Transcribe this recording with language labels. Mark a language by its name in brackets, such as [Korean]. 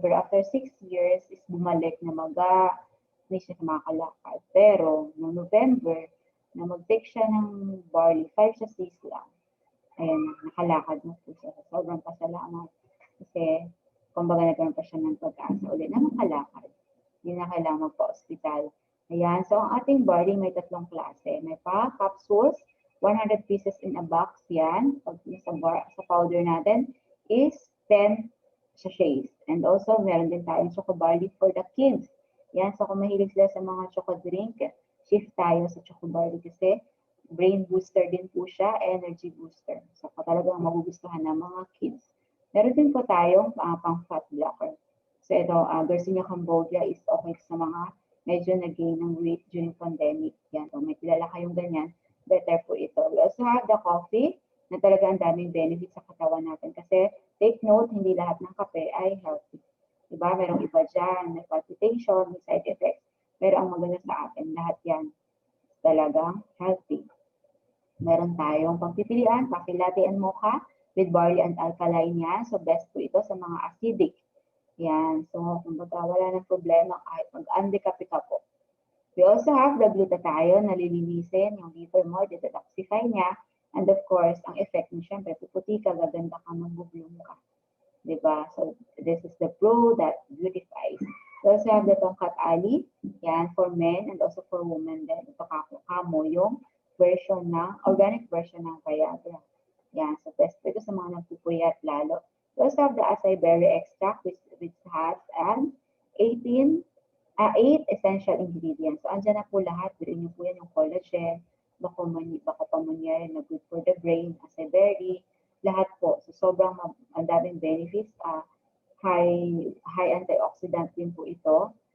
[Filipino] Pero after 6 years is bumalik na hindi siya makakalakad. Pero noong November, na mag-take siya ng barley, 5 sa 6 lang. Ayan, nakalakad na po siya. Sobrang pasalamat. Kasi, kumbaga nagkaroon pa siya ng pag-asa ulit na makalakad. Hindi na kailangan magpa-hospital. Ayan, so ang ating barley may 3 klase. [English] May capsules, 100 pieces in a box yan. [Filipino] Pag sa powder natin is 10 sachets. And also, meron din tayong choco barley [English] for the kids. [Filipino] Yan, so kung mahilig sila sa mga choco drink, shift tayo sa choco barley kasi brain booster din po siya, energy booster. So, talagang magugustuhan ng mga kids. Meron din po tayong pang fat blocker. So, ito, Garcinia Cambogia is okay sa mga medyo nag-gain ng weight during pandemic. Yan, kung may kilala kayong ganyan, better po ito. [English] We also have the coffee [Filipino] na talaga ang daming benefits sa katawan natin. Kasi take note, hindi lahat ng kape ay healthy. Diba? Merong iba dyan, may palpitation, may side effects. Pero ang maganda sa atin, lahat yan talagang healthy. Meron tayong pagpipilian, coffee latte and mocha with barley and alkaline yan. So best po ito sa mga acidic. Yan. So kumbaga wala ng problema kahit mag-undecafé ka po. [English] We also have the glutathione na lilinisin yung liver mo, detoxify niya. And of course, ang effect mo syempre, puputi ka, gaganda ka, magbubloom ka. Diba? So this is the pro that beautifies. We also have the tongkat ali. Yan, for men and also for women din. [Filipino] Ito kamo yung version ng, organic version ng Viagra. Yan, so best ito sa mga nagpupuyat lalo. [English] We also have the acai berry extract which has an 8 essential ingredients. [Filipino] So, andyan na po lahat. Birin niyo po yan yung collagen, baka pamunyari na good for the brain, acai berry, lahat po. So, sobrang ang daming benefits. [English] High antioxidant [Filipino] din po ito.